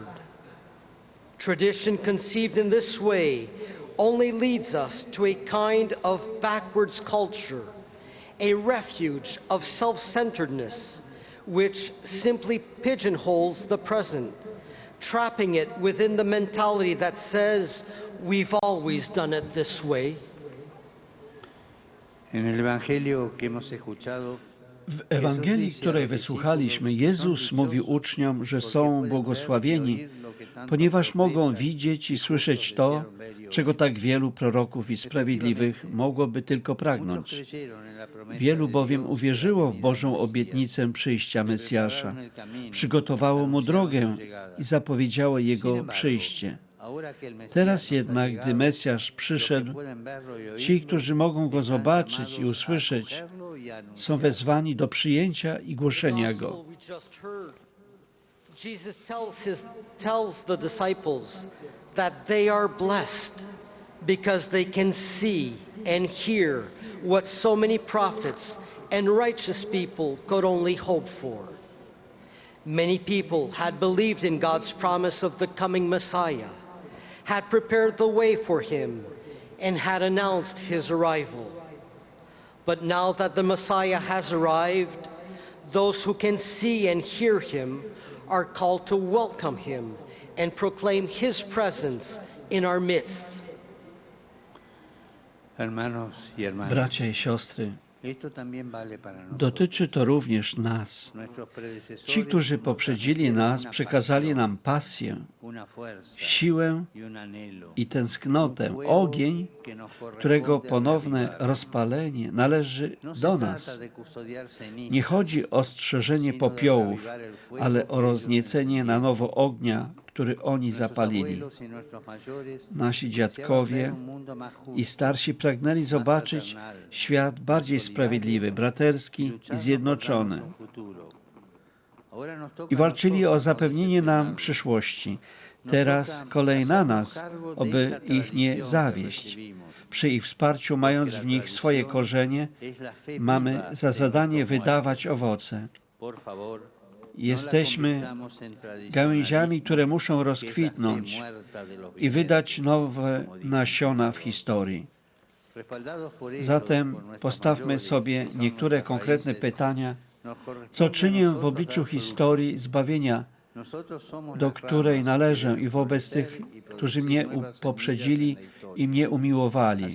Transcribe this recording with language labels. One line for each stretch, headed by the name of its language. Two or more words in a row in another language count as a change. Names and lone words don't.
English: Tradition conceived in this way only leads us to a kind of backwards culture, a refuge of self-centeredness, which simply pigeonholes the present, trapping it within the mentality that says, we've always done it this way.
Spanish: en el evangelio que hemos escuchado.
Polish: W Ewangelii, której wysłuchaliśmy, Jezus mówił uczniom, że są błogosławieni, ponieważ mogą widzieć i słyszeć to, czego tak wielu proroków i sprawiedliwych mogłoby tylko pragnąć. Wielu bowiem uwierzyło w Bożą obietnicę przyjścia Mesjasza, przygotowało Mu drogę i zapowiedziało Jego przyjście. Teraz jednak, gdy Mesjasz przyszedł, ci, którzy mogą Go zobaczyć i usłyszeć, są wezwani do przyjęcia i głoszenia Go.
English: Jesus tells the disciples that they are blessed because they can see and hear what so many prophets and righteous people could only hope for. Many people had believed in God's promise of the coming Messiah, had prepared the way for him, and had announced his arrival. But now that the Messiah has arrived, those who can see and hear him are called to welcome him and proclaim his presence in our midst.
Spanish: Hermanos y hermanas,
Polish: Bracia i siostry,
Spanish: esto también vale para nosotros.
Polish: dotyczy to również nas.
Spanish: Nuestros predecesores
Polish: Ci, którzy poprzedzili nas, przekazali nam pasję,
Spanish: una fuerza
Polish: siłę
Spanish: y un anhelo,
Polish: i tęsknotę, ogień,
Spanish: que nos
Polish: którego
Spanish: corresponde
Polish: ponowne
Spanish: reavivar.
Polish: rozpalenie należy
Spanish: No se
Polish: do
Spanish: trata
Polish: nas.
Spanish: de custodiar cenizas,
Polish: Nie chodzi o strzeżenie popiołów, ale o rozniecenie na nowo ognia, który oni zapalili.
Spanish: abuelos y nuestros mayores
Polish: Nasi
Spanish: deseaban
Polish: dziadkowie
Spanish: ver un mundo más justo,
Polish: i starsi pragnęli zobaczyć świat bardziej sprawiedliwy, braterski i
Spanish: luchando por
Polish: zjednoczony.
Spanish: darnos un futuro. Ahora nos toca
Polish: I
Spanish: a
Polish: walczyli o
Spanish: nosotros
Polish: zapewnienie nam
Spanish: los
Polish: przyszłości. Teraz kolej na nas, aby ich nie zawieść. Przy ich wsparciu, mając w nich swoje korzenie, mamy za zadanie wydawać owoce.
Spanish: Por favor,
Polish: Jesteśmy gałęziami, które muszą rozkwitnąć i wydać nowe nasiona w historii. Zatem postawmy sobie niektóre konkretne pytania, co czynię w obliczu historii zbawienia, do której należę, i wobec tych, którzy mnie poprzedzili i mnie umiłowali.